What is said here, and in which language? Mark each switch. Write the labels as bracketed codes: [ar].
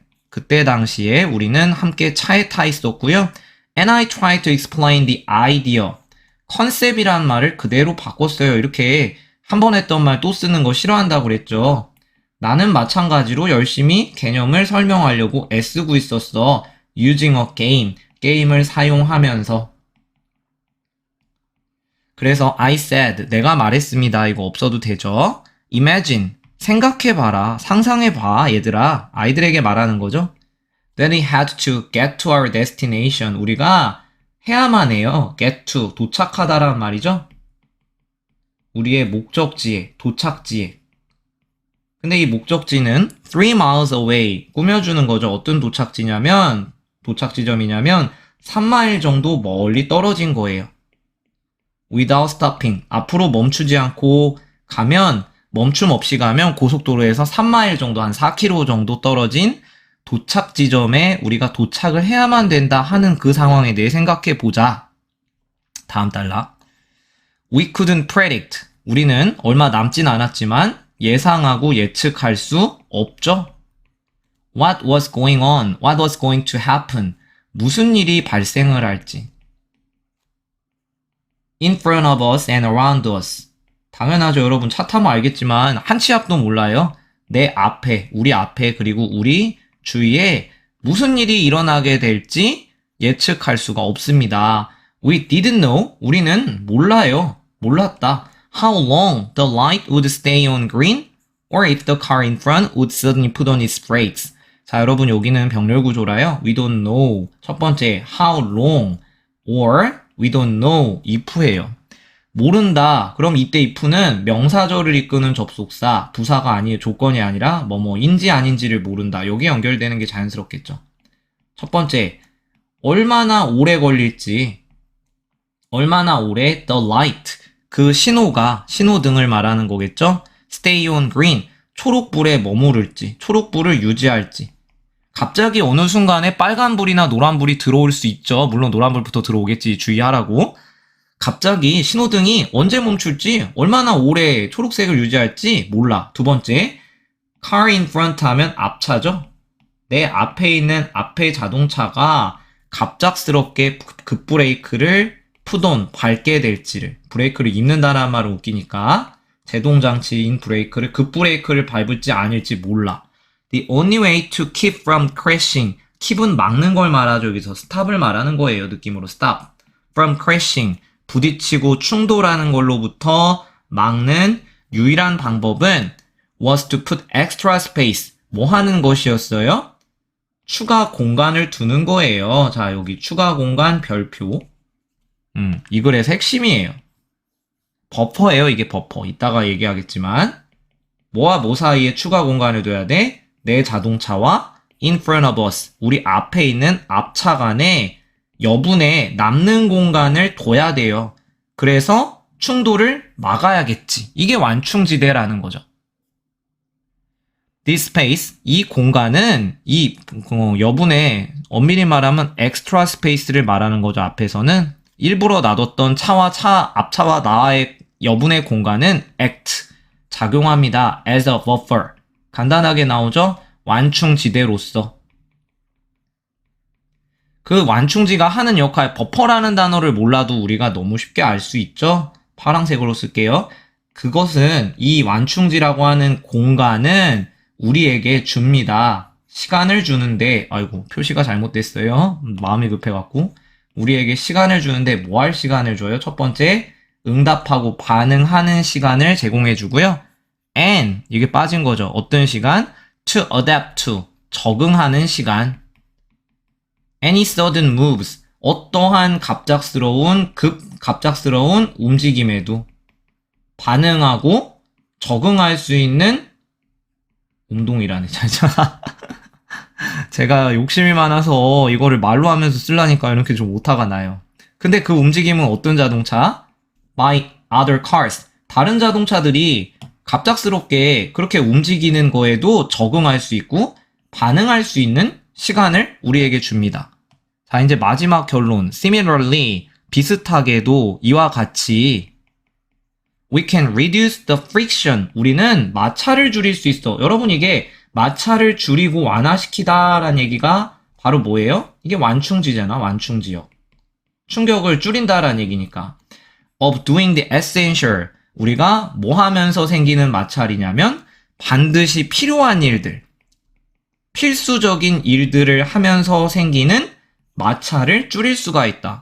[ko] 그때 당시에 우리는 함께 차에 타 있었고요. [en] And I tried to explain the idea. [ko] 컨셉이라는 말을 그대로 바꿨어요. 이렇게 한 번 했던 말 또 쓰는 거 싫어한다고 그랬죠. 나는 마찬가지로 열심히 개념을 설명하려고 애쓰고 있었어. [en] using a game. [ko] 게임을 사용하면서. 그래서 [en] I said, [ko] 내가 말했습니다. 이거 없어도 되죠. Imagine, 생각해봐라, 상상해봐, 얘들아. 아이들에게 말하는 거죠. [en] That we had to get to our destination. [ko] 우리가 해야만 해요. [en] get to, [ko] 도착하다라는 말이죠. 우리의 목적지에, 도착지에. 근데 이 목적지는 [en] 3 miles away, [ko] 꾸며주는 거죠. 어떤 도착지냐면, 도착 지점이냐면 3마일 정도 멀리 떨어진 거예요. [en] Without stopping, [ko] 앞으로 멈추지 않고 가면, 멈춤 없이 가면 고속도로에서 3마일 정도, 한 4km 정도 떨어진 도착 지점에 우리가 도착을 해야만 된다 하는 그 상황에 대해 생각해 보자. 다음 단락. [en] We couldn't predict. [ko] 우리는 얼마 남진 않았지만 예상하고 예측할 수 없죠. [en] What was going on? What was going to happen? [ko] 무슨 일이 발생을 할지. [en] In front of us and around us. [ko] 당연하죠. 여러분 차 타면 알겠지만 한 치 앞도 몰라요. 내 앞에, 우리 앞에, 그리고 우리 주위에 무슨 일이 일어나게 될지 예측할 수가 없습니다. [en] We didn't know. [ko] 우리는 몰라요. 몰랐다. [en] How long the light would stay on green? Or if the car in front would suddenly put on its brakes. [ko] 자, 여러분 여기는 병렬 구조라요. [en] We don't know. [ko] 첫 번째, [en] how long? Or we don't know. if예요. [ko] 모른다. 그럼 이때 if는 명사절을 이끄는 접속사, 부사가 아니에요. 조건이 아니라 뭐뭐인지 아닌지를 모른다. 여기에 연결되는 게 자연스럽겠죠. 첫 번째, 얼마나 오래 걸릴지, 얼마나 오래 [en] the light, [ko] 그 신호가, 신호등을 말하는 거겠죠. [en] stay on green, [ko] 초록불에 머무를지, 초록불을 유지할지. 갑자기 어느 순간에 빨간불이나 노란불이 들어올 수 있죠. 물론 노란불부터 들어오겠지. 주의하라고. 갑자기 신호등이 언제 멈출지, 얼마나 오래 초록색을 유지할지 몰라. 두 번째, [en] car in front [ko] 하면 앞차죠. 내 앞에 있는 앞에 자동차가 갑작스럽게 급브레이크를 푸돈, 밟게 될지를. 브레이크를 입는다는 말은 웃기니까 제동장치인 브레이크를, 급브레이크를 밟을지 아닐지 몰라. [en] The only way to keep from crashing. [ko] keep은 막는 걸 말하죠. 여기서 stop을 말하는 거예요. 느낌으로 [en] stop. from crashing. [ko] 부딪히고 충돌하는 걸로부터 막는 유일한 방법은 [en] was to put extra space. [ko] 뭐 하는 것이었어요? 추가 공간을 두는 거예요. 자, 여기 추가 공간 별표. 이 글에서 핵심이에요. 버퍼예요. 이게 버퍼. 이따가 얘기하겠지만 뭐와 뭐 사이에 추가 공간을 둬야 돼? 내 자동차와 [en] in front of us. [ko] 우리 앞에 있는 앞차 간에 여분의 남는 공간을 둬야 돼요. 그래서 충돌을 막아야겠지. 이게 완충지대라는 거죠. [en] This space, [ko] 이 공간은 이 여분의 엄밀히 말하면 [en] extra space [ko] 를 말하는 거죠. 앞에서는 일부러 놔뒀던 차와 앞차와 나의 여분의 공간은 act, 작용합니다. [en] as a buffer. [ko] 간단하게 나오죠? 완충지대로서. 그 완충지가 하는 역할, 버퍼라는 단어를 몰라도 우리가 너무 쉽게 알 수 있죠? 파란색으로 쓸게요. 그것은 이 완충지라고 하는 공간은 우리에게 줍니다. 시간을 주는데, 아이고, 표시가 잘못됐어요. 마음이 급해갖고. 우리에게 시간을 주는데 뭐 할 시간을 줘요? 첫 번째, 응답하고 반응하는 시간을 제공해주고요. And, 이게 빠진 거죠. 어떤 시간? [en] To adapt to, [ko] 적응하는 시간. [en] Any sudden moves, [ko] 어떠한 갑작스러운 움직임에도 반응하고 적응할 수 있는 운동이라네. 제가 욕심이 많아서 이거를 말로 하면서 쓰려니까 이렇게 좀 오타가 나요. 근데 그 움직임은 어떤 자동차? [en] By other cars. [ko] 다른 자동차들이 갑작스럽게 그렇게 움직이는 거에도 적응할 수 있고 반응할 수 있는 시간을 우리에게 줍니다. 자, 이제 마지막 결론. [en] Similarly, [ko] 비슷하게도 이와 같이 [en] we can reduce the friction. [ko] 우리는 마찰을 줄일 수 있어. 여러분, 이게 마찰을 줄이고 완화시키다라는 얘기가 바로 뭐예요? 이게 완충지잖아, 완충지역. 충격을 줄인다라는 얘기니까. [en] Of doing the essential. [ko] 우리가 뭐 하면서 생기는 마찰이냐면 반드시 필요한 일들, 필수적인 일들을 하면서 생기는 마찰을 줄일 수가 있다.